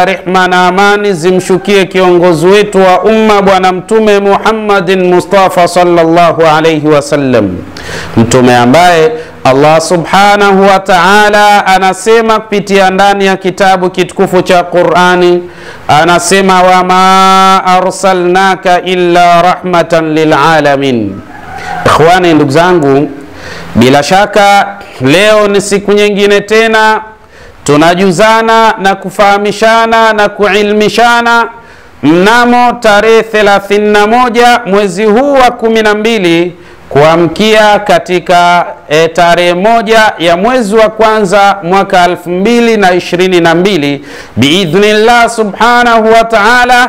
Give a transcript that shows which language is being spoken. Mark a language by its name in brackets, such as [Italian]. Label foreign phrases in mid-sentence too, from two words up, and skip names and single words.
[Swahili] rehma na amani zimshukie kiongozi wetu wa umma Bwana Mtume Muhammadin Mustafa [Arabic] صلى الله عليه وسلم, [Swahili] mtume ambaye [Arabic] الله سبحانه وتعالى [Swahili] anasema kupitia ndani ya kitabu kitukufu cha Qur'ani, anasema [Arabic] وما أرسلناك إلا رحمة للعالمين. [Swahili] Ikhwani, ndugu zangu, bila shaka leo ni siku nyingine tena tunajuzana na kufahamishana na kuilmishana mnamo tarehe 31 mwezi huu wa 12 kuamkia katika tarehe 1 ya mwezi wa kwanza mwaka 2022 [Arabic] بإذن الله سبحانه وتعالى.